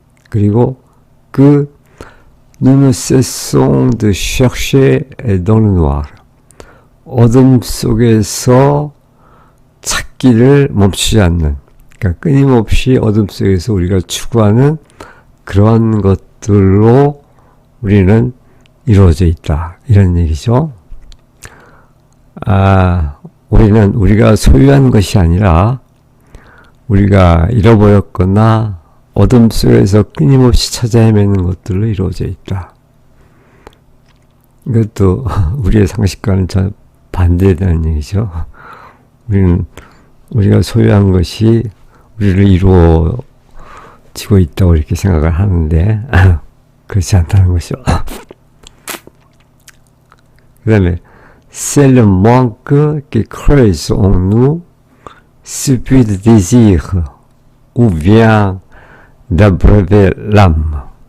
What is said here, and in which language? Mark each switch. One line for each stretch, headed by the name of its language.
Korean: 그리고 그
French: nous ne cessons de chercher dans le noir.
Korean: 어둠 속에서 찾기를 멈추지 않는, 그러니까 끊임없이 어둠 속에서 우리가 추구하는 그런 것들로 우리는 이루어져 있다. 이런 얘기죠. 우리는 우리가 소유한 것이 아니라 우리가 잃어버렸거나 어둠 속에서 끊임없이 찾아 헤매는 것들로 이루어져 있다. 이것도 우리의 상식과는 전 반대되는 얘기죠. 우리가 소유한 것이 우리를 이루어지고 있다고 이렇게 생각을 하는데 그렇지 않다는 것이죠. 그 다음에
French: C'est le manque qui creuse en nous celui de désir ou vient d'abreuver l'âme.